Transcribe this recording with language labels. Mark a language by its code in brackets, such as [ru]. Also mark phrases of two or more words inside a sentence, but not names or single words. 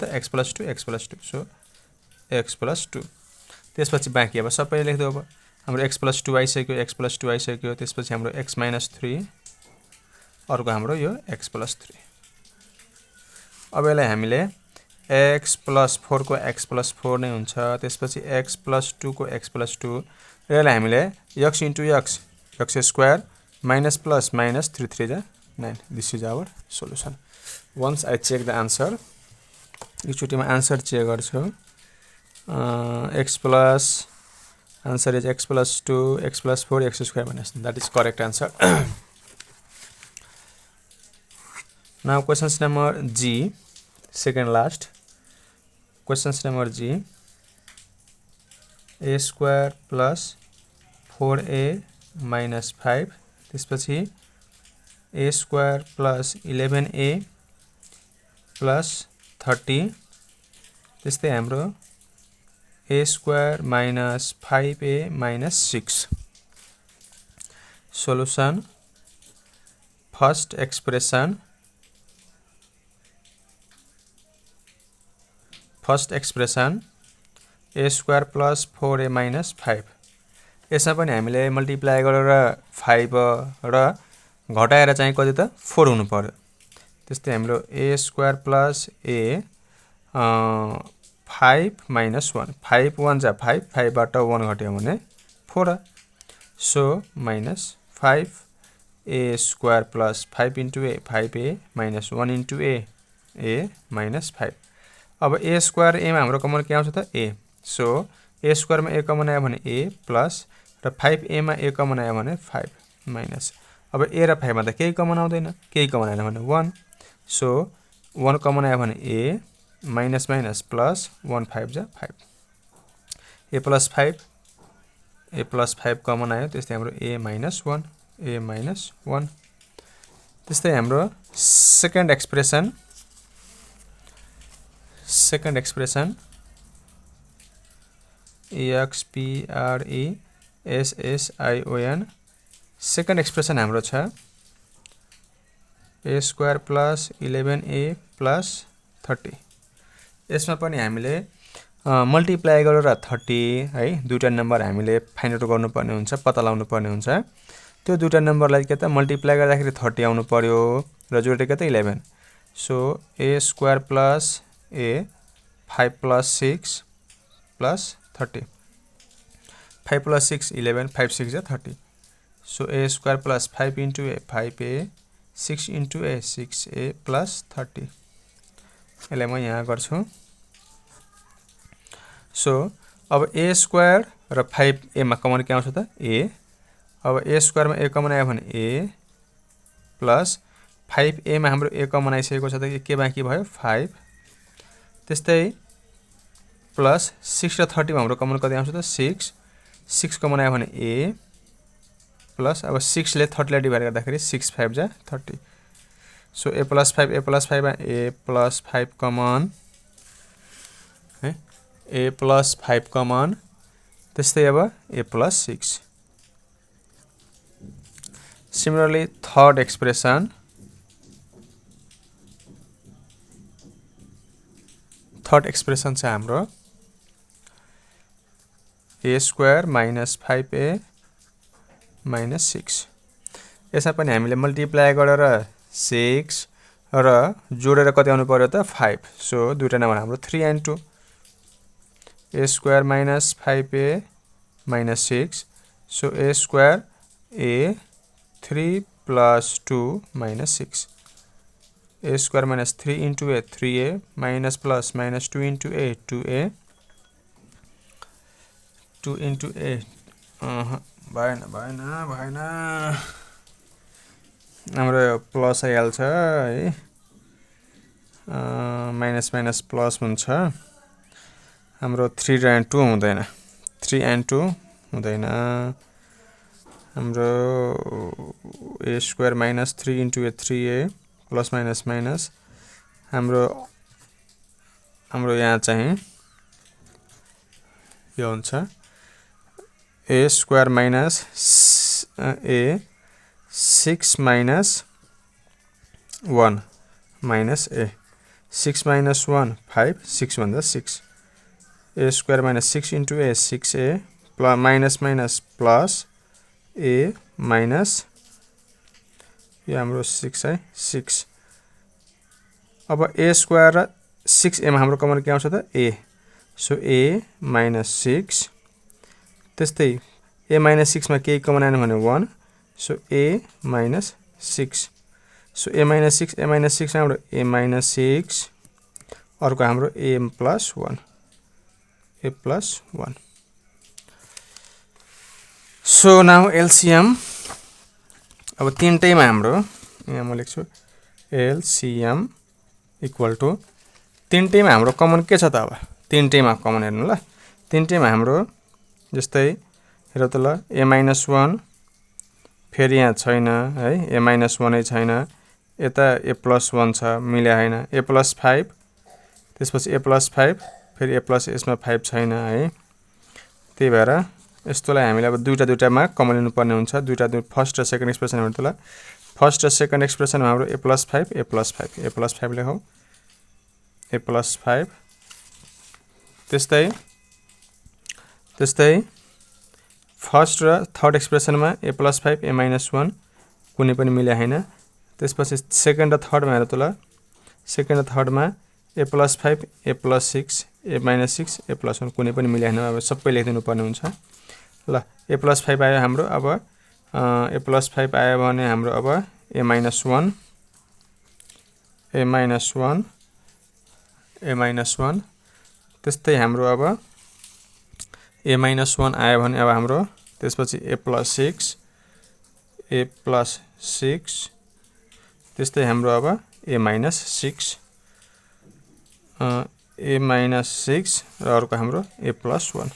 [ne] त x + 2 x + 2 सो x + 2 त्यसपछि बाँकी अब सबै लेख्दियो अब हाम्रो x + 2 आइसक्यो x + 2 आइसक्यो त्यसपछि हाम्रो x - 3 अर्को हाम्रो यो x + 3 अब यसलाई हामीले x + 4 को x + 4 नै हुन्छ त्यसपछि x + 2 को x + 2 र यसलाई हामीले x * x x² minus plus minus 3 3 जा 9 [en] this is our solution once I check the answer [ne] एकचोटिमा आन्सर चेक गर्छु [en] x plus answer is x + 2 x + 4 x² minus that is correct answer. Now questions number G, second last questions number G, a² plus 4a minus 5 [ne] त्यसपछि a² plus 11a plus 30 त्यस्तै हाम्रो [en] a² minus 5a minus 6 solution first expression a² plus 4a minus 5 [ne] यसमा पनि हामीले मल्टिप्लाई गरेर 5 र घटाएर चाहिँ कति त 4 हुनु पर्यो त्यस्तै हाम्रो [en] a² plus a 5 minus 1 5 1 जा 5 [ne] 5 बाट 1 घट्यो भने [en] 4 so minus 5 a² plus 5 into a 5a minus 1 into a minus 5 [ne] अब a² a मा हाम्रो कमन के आउँछ त a so a² मा a कमन आयो भने a plus र 5a मा a कमन आयो भने 5 minus अब a र 5 मा त केही कमन आउँदैन केही कमन आएन भने 1 so 1 कमन आयो भने a minus minus plus 1 5 जा 5 a plus 5 कमन आयो त्यस्तै हाम्रो a minus 1 त्यस्तै हाम्रो सेकेन्ड एक्सप्रेसन expression सेकेन्ड एक्सप्रेसन हाम्रो छ a² plus 11a plus 30 यसमा पनि हामीले मल्टिप्लाई गरेर 30 है दुईटा नम्बर हामीले फाइन्ड आउट गर्नुपर्ने हुन्छ पत्ता लगाउनु पर्ने हुन्छ त्यो दुईटा नम्बरलाई के त मल्टिप्लाई गर्दाखेरि 30 आउनु पर्यो र जोडेको त 11 सो [en] a² plus a 5 plus 6 plus 30 5 plus 6 11 5 6 [ne] जा 30 [en] so a² plus 5 into a 5a 6 into a 6a plus 30 [ne] यसलाई म यहाँ गर्छु so अब a² र 5a मा कमन के आउँछ त a अब a² मा a कमन आयो भने a plus 5a मा हाम्रो a कमन आइसकेको छ त के बाँकी भयो 5 त्यस्तै प्लस 6 र 30 मा हाम्रो कमन कति आउँछ त 6 कमन आयो भने a प्लस अब 6 ले 30 लाई डिभाइड गर्दाखेरि 6 5 जा 30 सो a plus 5 मा a plus 5 कमन है a plus 5 कमन त्यस्तै अब a plus 6 [en] similarly third expression [ne] छ हाम्रो a² minus 5a minus 6 यसमा पनि हामीले मल्टिप्लाई गरेर 6 र जोडेर कति आउनु पर्यो त 5 सो दुईटा नम्बर हाम्रो 3 and 2 [en] a² minus 5a minus 6 so a² a 3 plus 2 minus 6 a² minus 3 into a 3a minus plus minus 2 into a 2a 2 into a [ne] भएन हाम्रो प्लस आइहाल्छ है माइनस माइनस प्लस हुन्छ हाम्रो 3 and 2 हुँदैन 3 and 2 हुँदैन हाम्रो [en] a square minus 3 into a 3a plus minus minus [ne] हाम्रो यहाँ चाहिँ यो हुन्छ [en] a square minus a 6 minus 1 minus a 6 minus 1 5 6 भन्दा 6 a square minus 6 into a 6a plus [ne] minus minus plus a minus यो हाम्रो 6 है 6 अब a square र 6a मा हाम्रो कमन के आउँछ त a सो a minus 6 त्यस्तै a minus 6 मा केही कमन आएन भने 1 सो a minus 6 सो a minus 6 हाम्रो a minus 6 अर्को हाम्रो a plus 1 a plus 1 सो नाउ LCM अब तीनटैमा हाम्रो यहाँ म लेख्छु LCM इक्वल टु तीनटैमा हाम्रो कमन के छ त अब तीनटैमा कमन हेर्नु ल तीनटैमा हाम्रो जस्तै हेर त ल a minus 1 फेरि यहाँ छैन है a minus 1 नै छैन यता a plus 1 छ मिले हैन a plus 5 त्यसपछि a plus 5 फेरि a plus यसमा 5 छैन है त्यही भएर यस्तोलाई हामीले अब दुईटामा कमन लिनु पर्ने हुन्छ दुईटा फर्स्ट र सेकेन्ड एक्सप्रेसन हेर्नु त ल फर्स्ट र सेकेन्ड एक्सप्रेसनमा हाम्रो a plus 5 a plus 5 लेखौ a plus 5 त्यस्तै फर्स्ट र थर्ड एक्सप्रेसनमा a plus 5 a minus 1 कुनै पनि मिले हैन त्यसपछि सेकेन्ड र थर्डमा हेर त ल सेकेन्ड र थर्डमा a plus 5 a plus 6 a minus 6 a plus 1 कुनै पनि मिले हैन अब सबै लेखिदिनु पर्ने हुन्छ ल a plus 5 आयो हाम्रो अब a plus 5 आयो भने हाम्रो अब a minus 1 त्यस्तै हाम्रो अब a minus 1 आयो भने अब हाम्रो त्यसपछि a plus 6 त्यस्तै हाम्रो अब a minus 6 र अर्को हाम्रो a plus